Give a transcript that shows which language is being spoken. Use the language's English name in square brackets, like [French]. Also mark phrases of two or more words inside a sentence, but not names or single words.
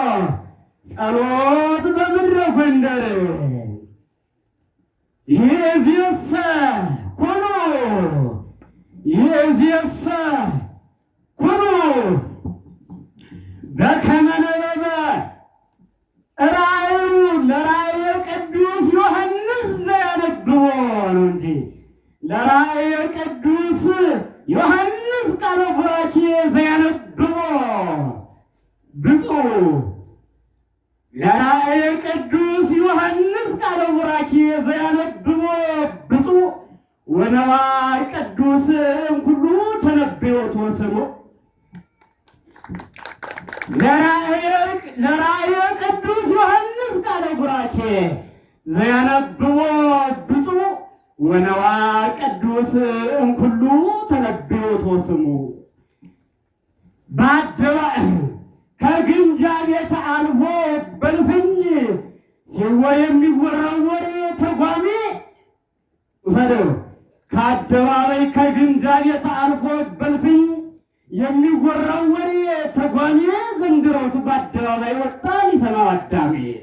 [Geez] ጸሎት በምድረ ጎንደር። ይእዜሰ ኩኑ በከመ ነበበ ራእዩ ለራእየ ቅዱስ ዮሐንስ ዘያነብቦ [Amharic] ነው እንጂ [Geez] ለራእየ ቅዱስ ዮሐንስ ቃለ ቡራኬ ዘያነብቦ ብፁዕ ለራእየ ቅዱስ ዮሐንስ ቃለ ቡራኬ ዘያነብቦ ብፁዕ ወነዋይ ቅዱስ እምኩሉ ተነብዮ ተወሰኖ ለራእየ ቅዱስ ዮሐንስ ቃለ ቡራኬ ዘያነብቦ ብፁዕ ወነዋይ ቅዱስ እምኩሉ ተነብዮ ተወሰኖ [Amharic] በአደባባይ ከግምጃ ቤት አልፎ በልፍኝ ሲወር የሚወራው ወሬ ተርጓሜ ውሰደው። ከአደባባይ ከግምጃ ቤት አልፎ በልፍኝ የሚወራው ወሬ ተርጓሜ ዘንድሮስ በአደባባይ ወጣ ሊሰማው አዳሜ።